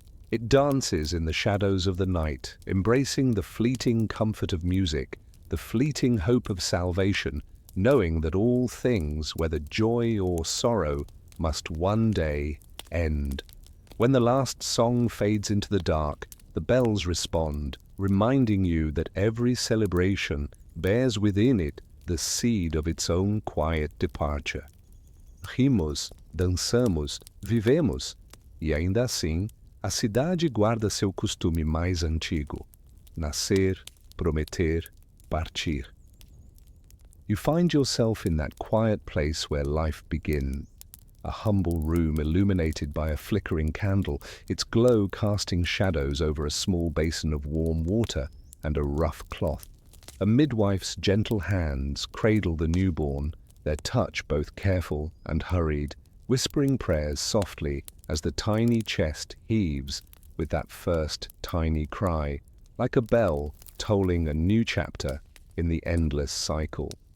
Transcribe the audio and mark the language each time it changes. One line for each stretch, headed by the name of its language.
English: It dances in the shadows of the night, embracing the fleeting comfort of music, the fleeting hope of salvation, knowing that all things, whether joy or sorrow, must one day end. When the last song fades into the dark, the bells respond, reminding you that every celebration bears within it the seed of its own quiet departure.
Portuguese: Rimos, dançamos, vivemos, e ainda assim, a cidade guarda seu costume mais antigo: nascer, prometer, partir.
English: You find yourself in that quiet place where life begins, a humble room illuminated by a flickering candle, its glow casting shadows over a small basin of warm water and a rough cloth. A midwife's gentle hands cradle the newborn, their touch both careful and hurried, whispering prayers softly as the tiny chest heaves with that first tiny cry, like a bell tolling a new chapter in the endless cycle.